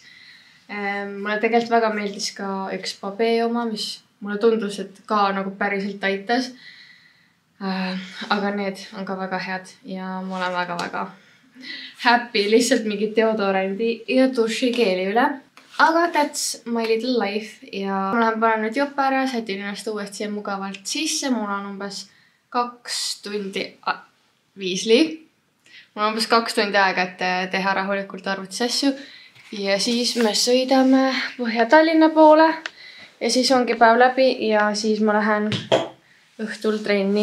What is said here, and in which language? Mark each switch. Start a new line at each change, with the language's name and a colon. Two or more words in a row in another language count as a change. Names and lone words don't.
Estonian: Mulle tegelikult väga meeldis ka üks Babee oma, mis mulle tundus, et ka nagu päriselt aitas. Aga need on ka väga head ja ma olen väga-väga happy lihtsalt mingi deodorandi ja dušikeeli üle. Aga
English: that's my little life
Estonian: ja ma lähen panen nüüd jope ära, sätin ennast uuesti siia mugavalt sisse. Mul on umbes 2 tundi viisli. Mul on umbes 2 tundi aega, et teha rahulikult arvutis asju. Ja siis me sõidame Põhja-Tallinna poole. Ja siis ongi päev läbi ja siis ma lähen õhtul trenni.